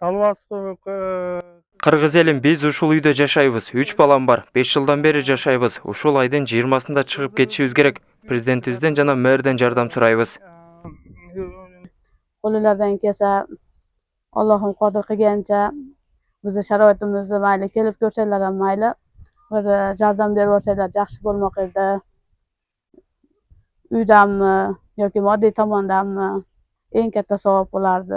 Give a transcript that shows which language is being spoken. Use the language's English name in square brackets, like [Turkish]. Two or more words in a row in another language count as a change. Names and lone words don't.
[Kyrgyz] Кыргыз элим, биз ушул үйдө жашайбыз. 3 балам бар. 5 жылдан бери жашайбыз. Ушул айдын 20-сында чыгып кетишибиз керек. Президентибизден жана мэрден жардам сурайбыз. [Uzbek] Qo'llaridan kelsa, Allohim qodir qilgancha bizni sharoitimizni mayli kelib ko'rsanglar ham mayli, bir yordam berib olsanglar yaxshi bo'lmoq edi. Uydanmi yoki moddiy tomondanmi eng katta savob bo'lardi.